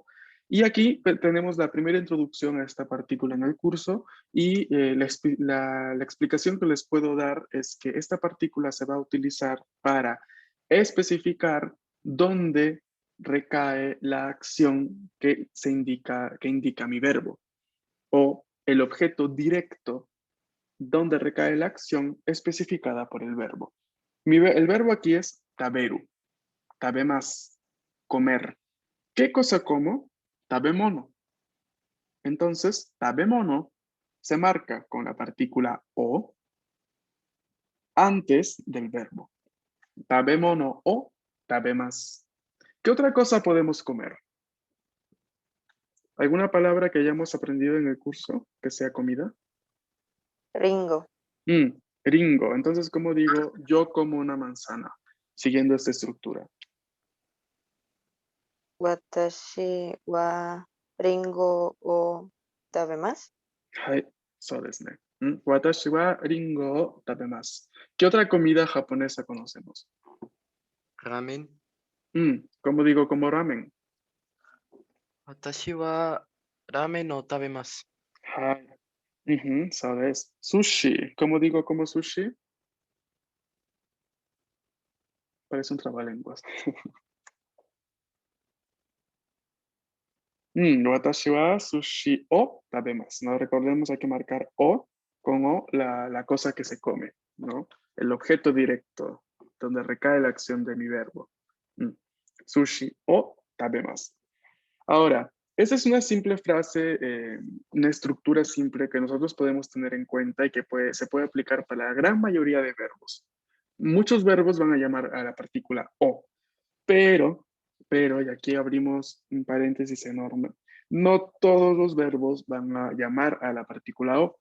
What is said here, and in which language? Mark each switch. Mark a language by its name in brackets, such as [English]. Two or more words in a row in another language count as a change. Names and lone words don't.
[Spanish] Y aquí tenemos la primera introducción a esta partícula en el curso y la explicación que les puedo dar es que esta partícula se va a utilizar para especificar dónde recae la acción que indica mi verbo o el objeto directo donde recae la acción especificada por el verbo. El verbo aquí es taberu, tabemas, comer. ¿Qué cosa como? Tabemono. Entonces, tabemono se marca con la partícula o antes del verbo. [Japanese] 食べ物 を 食べます. [Spanish] ¿Qué otra cosa podemos comer? ¿Alguna palabra que hayamos aprendido en el curso que sea comida? Ringo. Ringo. Entonces, ¿cómo digo? Yo como una manzana, siguiendo esta estructura. [Japanese] 私 は リンゴ を 食べます. はい、そうですね。私はリンゴを食べます。 [Spanish] ¿Qué otra comida japonesa conocemos? ramen. ¿Cómo digo como ramen? [Japanese] 私 は ラーメン を 食べます. はい。そうです。Sushi. [Spanish] ¿Cómo digo como sushi? Parece un trabalenguas. [Japanese] 私は寿司 を食べます. [Spanish] ¿No? Recordemos, hay que marcar o con o la cosa que se come, ¿no? El objeto directo, donde recae la acción de mi verbo. [Japanese] 寿司 を食べます. [Spanish] Ahora, esa es una simple frase, una estructura simple que nosotros podemos tener en cuenta y que se puede aplicar para la gran mayoría de verbos. Muchos verbos van a llamar a la partícula o, pero, y aquí abrimos un paréntesis enorme, no todos los verbos van a llamar a la partícula o.